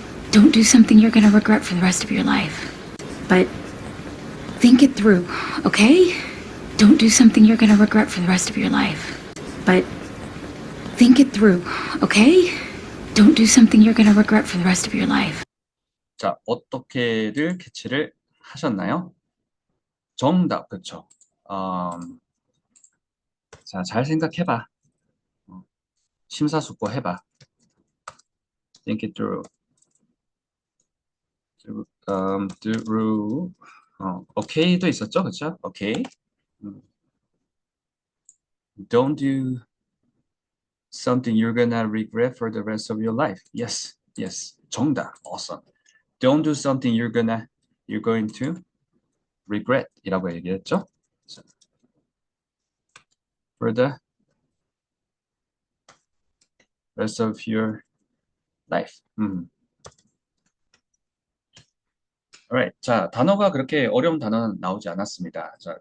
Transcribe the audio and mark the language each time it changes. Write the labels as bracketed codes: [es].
[en] Don't do something you're gonna regret for the rest of your life. But think it through, okay? Don't do something you're gonna regret for the rest of your life. But think it through, okay? Don't do something you're gonna regret for the rest of your life. [ko] 자, 어떻게들 캐치를 하셨나요? 정답, 그쵸? 자, 잘 생각해봐. 심사숙고해봐. [en] Think it through. through. [ko] okay도 있었죠, 그쵸? [en] Okay. Don't do something you're gonna regret for the rest of your life. Yes, yes. 정답. Awesome. Don't do something you're going to regret [ko] 이라고 얘기했죠. [en] For the rest of your life. Alright. [ko] 자, 단어가 그렇게 어려운 단어는 나오지 않았습니다.